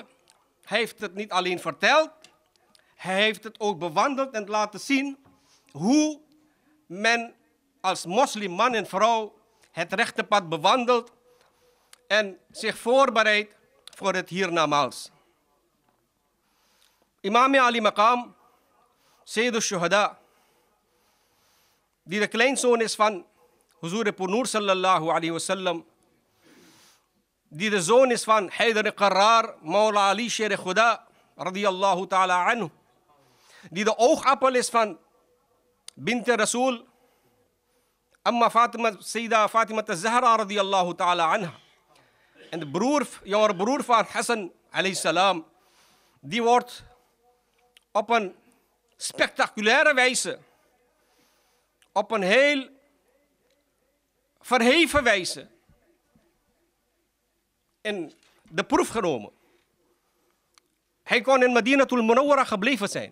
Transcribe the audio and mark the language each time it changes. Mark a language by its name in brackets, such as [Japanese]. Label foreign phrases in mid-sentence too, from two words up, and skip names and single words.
[Dutch] Hij heeft het niet alleen verteld, hij heeft het ook bewandeld en laten zien hoe men als moslim man en vrouw het rechte pad bewandelt en zich voorbereidt voor het hiernamaals. Imam Ali Maqam, Sayyidul Shuhada, die de kleinzoon is van Huzur Purnur [Arabic] صلى الله عليه وسلم, [Dutch] die de zoon is van Haydar Qarrar, Maula Ali Sher Khuda, [Arabic] رضي الله تعالى عنه, [Dutch] die de oogappel is van Bint Rasul, Amma Fatima, Sayyida Fatima Zahra, [Arabic] رضي الله تعالى عنها. [Dutch] En de jongere broer van Hassan [Arabic] عليه السلام, [Dutch] die wordt op een spectaculaire wijze, op een heel verheven wijze in de proef genomen. Hij kon in Madinatul Munawwara gebleven zijn.